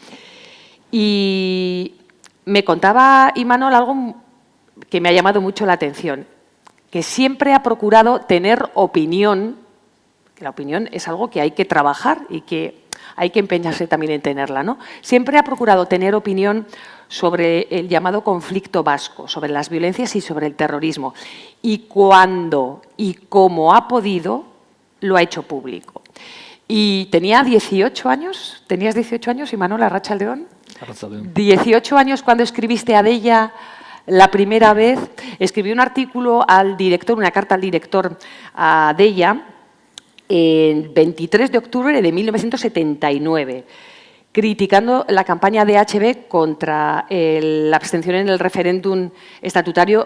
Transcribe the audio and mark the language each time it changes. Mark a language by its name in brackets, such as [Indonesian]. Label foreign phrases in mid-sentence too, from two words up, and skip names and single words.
[Spanish] Y me contaba Imanol algo que me ha llamado mucho la atención, que siempre ha procurado tener opinión, que la opinión es algo que hay que trabajar y que hay que empeñarse también en tenerla, ¿no? Siempre ha procurado tener opinión sobre el llamado conflicto vasco, sobre las violencias y sobre el terrorismo. Y cuando y cómo ha podido, lo ha hecho público. Y tenía 18 años, ¿tenías 18 años, Imanol, arratsaldeon? Arratsaldeon. 18 años cuando escribiste a Deia. La primera vez escribí un artículo al director, una carta al director a Deia, el 23 de octubre de 1979, criticando la campaña de HB contra la abstención en el referéndum estatutario.